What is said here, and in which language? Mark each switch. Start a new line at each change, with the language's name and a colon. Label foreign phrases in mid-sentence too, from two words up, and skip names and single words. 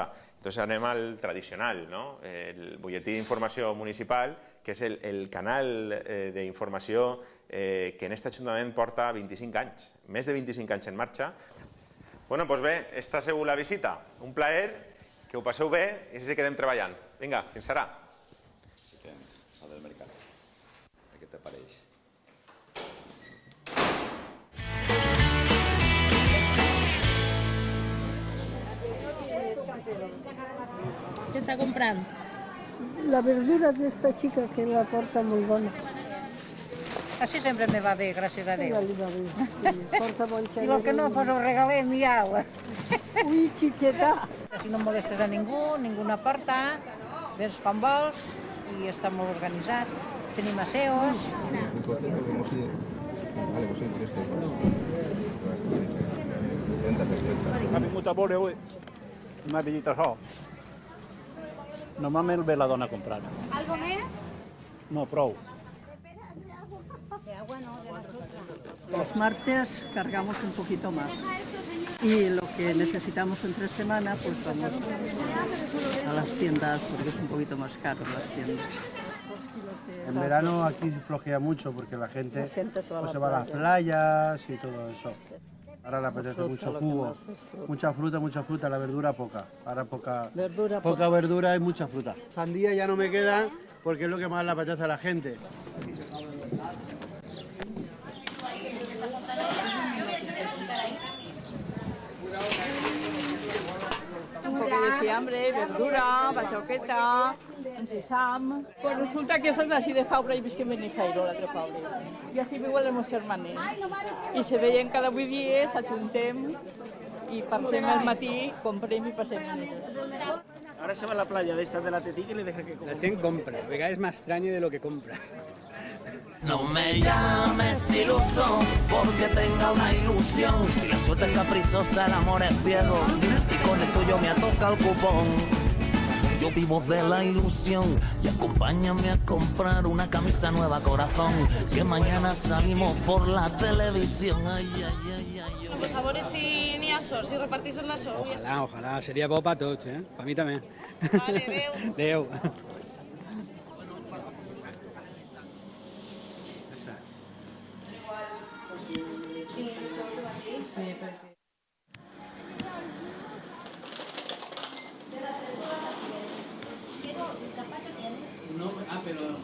Catalan: Entonces anem al tradicional, el butlletí d'informació municipal, que és el canal d'informació que en aquest Ajuntament porta 25 anys, més de 25 anys en marxa. Doncs bé, esta ha sigut la visita. Un plaer, que ho passeu bé i si quedem treballant. Vinga, fins ara. Si tens sal del mercat, què te pareix?
Spanish: ¿Qué está comprando? La verdura de esta chica que la porta muy buena.
Catalan: Así sempre me va bé, gràcies a Déu. Sí, porta bon I el que no, pues ho regalem i au. Ui, xiqueta. Si no molestes a ningú, ningú no porta, vens com vols i està molt organitzat. Tenim aseos. Ha vingut a veure avui i m'ha dit això. Normalment ve la dona a comprar. ¿Algo més? No, prou.
Spanish: Los martes cargamos un poquito más. Y lo que necesitamos entre semana, pues vamos a las tiendas, porque es un poquito más caro las tiendas. En verano aquí se flojea mucho porque la gente se va a las playas y todo eso. Ahora le apetece mucho jugo, mucha fruta, la verdura poca. Ahora poca verdura y mucha fruta. Sandía ya no me queda porque es lo que más le apetece a la gente. Un poco de fiambre, verdura, bachoqueta, sesam.
Catalan: Pues resulta que soc d'ací de Faura i visc en Benifairó, l'altre poble. I així viuen els meus germanets. I se veien cada 8 dies, ajuntem i passem al matí, comprem i passem diners.
Spanish: Ahora se va a la playa de esta de la Tetica y le deja que compre. La gente compra,
Catalan: a vegades
Spanish: más extraño de lo que compra. No me llames iluso porque tenga una ilusión. Si la suerte es caprichosa, el amor es ciego y con el tuyo me toca el cupón. Yo vivo de la ilusión y acompáñame a comprar una camisa nueva, corazón, que mañana salimos por la televisión. Ay, ay, ay, ay.
Catalan: Pues a veure si n'hi ha sort, si reparteixen la sort.
Spanish: Ojalá, sería bo para tots, para mí también.
Catalan: Vale, adeu. Adeu. Sí, perquè... No, però...